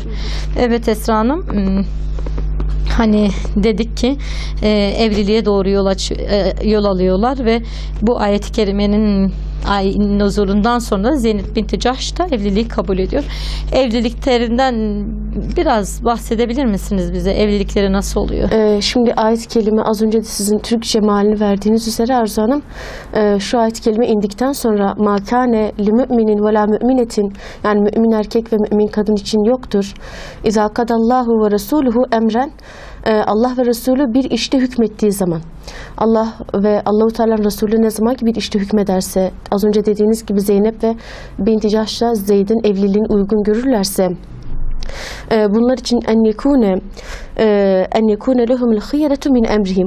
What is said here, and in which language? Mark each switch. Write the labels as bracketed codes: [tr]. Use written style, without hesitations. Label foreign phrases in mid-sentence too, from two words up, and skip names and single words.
[tr] Evet Esra Hanım, hani dedik ki evliliğe doğru yol alıyorlar ve bu ayet-i kerimenin nuzulundan sonra Zeynep binti Cahş da evliliği kabul ediyor. Evliliklerinden biraz bahsedebilir misiniz bize? Evlilikleri nasıl oluyor? Şimdi ayet-i kerime az önce de sizin Türkçe mealini verdiğiniz üzere Arzu Hanım, şu ayet-i kerime indikten sonra [ar] مَا كَانَ لِمُؤْمِنٍ وَلَا مُؤْمِنَةٍ [tr] yani mümin erkek ve mümin kadın için yoktur. [ar] اِذَا قَدَ اللّٰهُ وَرَسُولُهُ اَمْرًا [tr] Allah ve Resulü bir işte hükmettiği zaman, Allah ve Allahu Teala'nın Resulü ne zaman ki bir işte hükmederse, az önce dediğiniz gibi Zeynep ve binti Cahş'la Zeyd'in evliliğini uygun görürlerse, bunlar için [ar] أن يكون لهم الخيرة من أمرهم.